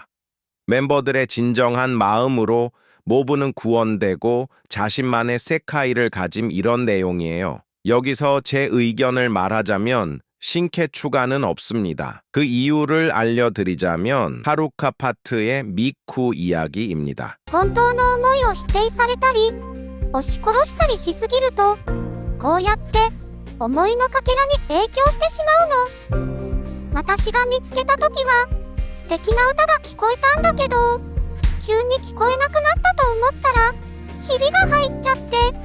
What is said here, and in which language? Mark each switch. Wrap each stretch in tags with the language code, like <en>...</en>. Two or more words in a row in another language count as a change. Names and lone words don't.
<ko>멤버들의 진정한 마음으로 모브는 구원되고 자신만의 세카이를 가짐. 이런 내용이에요. 여기서 제 의견을 말하자면 신캐 추가는 없습니다. 그 이유를 알려드리자면 하루카 파트의 미쿠 이야기입니다.</ko> <ja>本当の思いを否定されたり押し殺したりしすぎるとこうやって思いのかけらに影響してしまうの。私が見つけた時は素敵な歌が聞こえたんだけど急に聞こえなくなったと思ったらひびが入っちゃって。</ja>